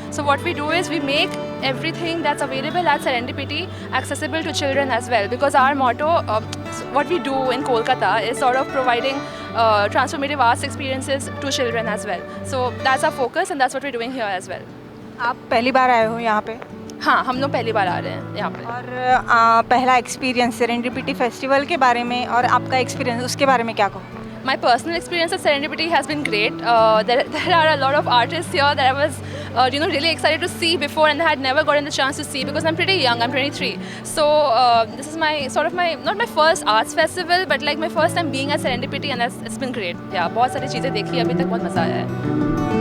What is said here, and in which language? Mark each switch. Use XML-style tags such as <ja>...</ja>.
<en>So what we do is we make everything that's available at Serendipity accessible to children as well, because our motto, what we do in Kolkata, is sort of providing transformative arts experiences to children as well. So that's our focus, and that's what we're doing here as well.</en> <hi>आप पहली बार आए हो यहाँ पे? हाँ, हम लोग पहली बार आ रहे हैं यहाँ पे। और पहला एक्सपीरियंस सेरेंडिपिटी फेस्टिवल के बारे में और आपका एक्सपीरियंस उसके बारे में क्या कहो?</hi> <en>My personal experience at Serendipity has been great. There are a lot of artists here that I was really excited to see before, and I had never gotten the chance to see because I'm pretty young, I'm 23. So this is not my first arts festival, but like my first time being at Serendipity, and it's been great. Yeah,</en> <hi>बहुत सारी चीज़ें देखी, अभी तक बहुत मज़ा आया है.</hi>